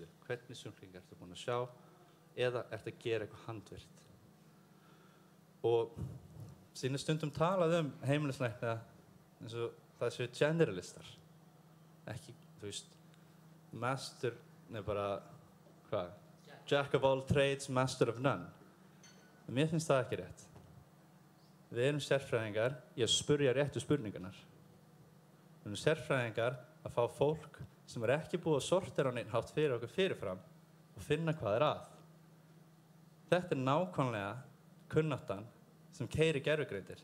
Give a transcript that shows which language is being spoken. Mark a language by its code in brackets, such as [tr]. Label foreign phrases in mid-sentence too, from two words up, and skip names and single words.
[is] Hvernig sjúklingar ertu búin að sjá eða ertu að gera eitthvað handvirkt. Og síðan stundum talað heimilislækna eins og það séu generalistar. Ekki, master, bara hvað? [en] Jack of all trades, master of none. [is] En mér finnst það ekki rétt. Við erum sérfræðingar í að spurja réttu spurningarnar. Við erum sérfræðingar að fá fólk sem ekki búið að sortera á neinn hátt fyrir okkur fyrirfram og finna hvað að. Þetta nákvæmlega kunnáttan sem keyrir gervigreindir.